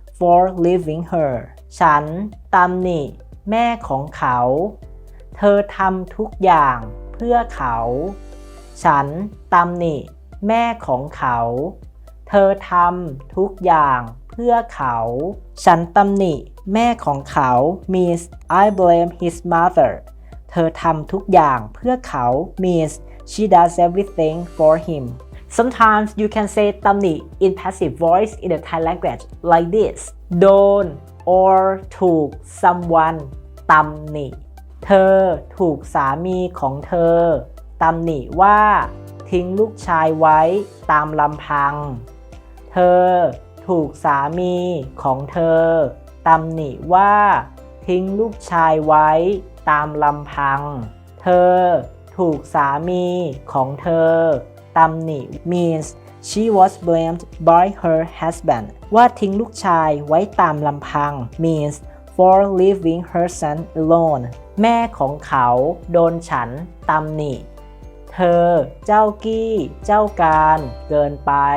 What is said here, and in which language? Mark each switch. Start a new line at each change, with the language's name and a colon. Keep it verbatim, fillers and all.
English: for leaving her
Thai: ฉันตำหนิแม่ของเขา เธอทำทุกอย่างเพื่อเขา ฉันตำหนิแม่ของเขา เธอทำทุกอย่างเพื่อเขา ฉันตำหนิแม่ของเขา
English: means I blame his mother
Thai: เธอทำทุกอย่างเพื่อเขา
English: means she does everything for him. Sometimes you can say ตำหนิ in passive voice in the Thai language like this.
Thai: โดน or ถูก someone ตำหนิ เธอถูกสามีของเธอตำหนิว่าทิ้งลูกชายไว้ตามลำพัง เธอถูกสามีของเธอตำหนิว่าทิ้งลูกชายไว้ตามลำพัง เธอถูกสามีของเธอตำหนิ
English: means she was blamed by her husband
Thai: ว่าทิ้งลูกชายไว้ตามลำพัง
English: means for leaving her son alone
Thai: แม่ของเขาโดนฉันตำหนิเธอเจ้ากี้เจ้าการเกินไป